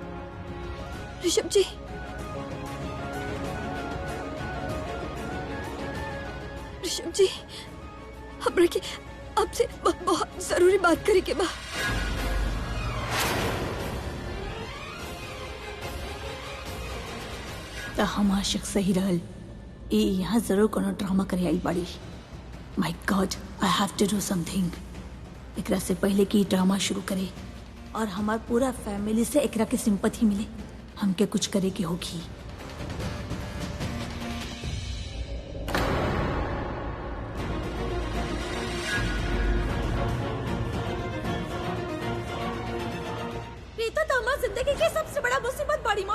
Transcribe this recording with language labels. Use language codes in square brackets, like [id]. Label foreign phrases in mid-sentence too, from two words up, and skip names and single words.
[bho] ऋषभ जी, ऋषभ जी, हमरा के आपसे बहुत जरूरी बात करे के बा। तो हमार शक सही रहल, ये यहाँ जरूर कोनो ड्रामा करे आई बाड़ी। [en] My God, I have to do something. [bho] एकरा से पहले कि ड्रामा शुरू करे और हमार पूरा फैमिली से एकरा के सिंपैथी मिले, हमके कुछ करे की होगी। प्रीता तो हमार जिंदगी की सबसे बड़ा मुसीबत बाड़ी माँ।